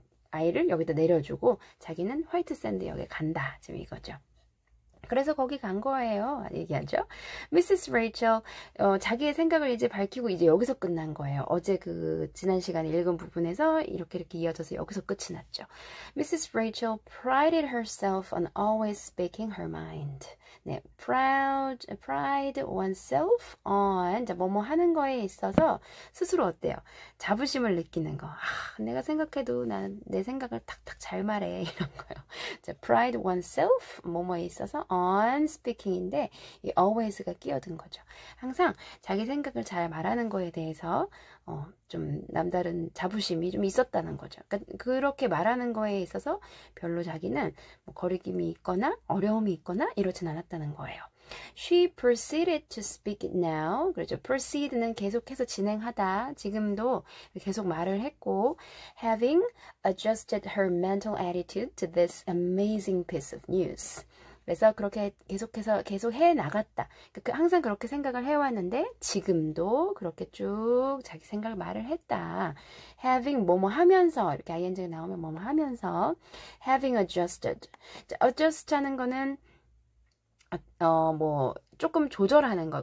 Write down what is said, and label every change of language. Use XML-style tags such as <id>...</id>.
<ko>아이를 여기다 내려주고 자기는 화이트 샌드 역에 간다. 지금 이거죠. 그래서 거기 간 거예요. 얘기하죠. Mrs. Rachel 자기의 생각을 이제 밝히고 이제 여기서 끝난 거예요. 어제 그 지난 시간에 읽은 부분에서 이렇게 이어져서 여기서 끝이 났죠.</ko> <en>Mrs. Rachel prided herself on always speaking her mind.</en> <ko>네, pride oneself on 뭐뭐 하는 거에 있어서 스스로 어때요? 자부심을 느끼는 거. 내가 생각해도 난 내 생각을 탁탁 잘 말해 이런 거요. 자, pride oneself 뭐뭐에 있어서 on speaking인데 이 always가 끼어든 거죠. 항상 자기 생각을 잘 말하는 거에 대해서 좀 남다른 자부심이 좀 있었다는 거죠. 그러니까 그렇게 말하는 거에 있어서 별로 자기는 뭐 거리낌이 있거나 어려움이 있거나 이렇진 않았다는 거예요.</ko> <en>She proceeded to speak it now.</en> <ko>그렇죠. proceed는 계속해서 진행하다. 지금도 계속 말을 했고</ko> <en>having adjusted her mental attitude to this amazing piece of news.</en> <ko>그래서 그렇게 계속 해 나갔다. 항상 그렇게 생각을 해왔는데 지금도 그렇게 쭉 자기 생각을 말을 했다. having 뭐뭐 하면서 이렇게 ing가 나오면 뭐뭐 하면서</ko> <en>having adjusted.</en> <ko>adjust 하는 거는 뭐 조금 조절하는 거.</ko>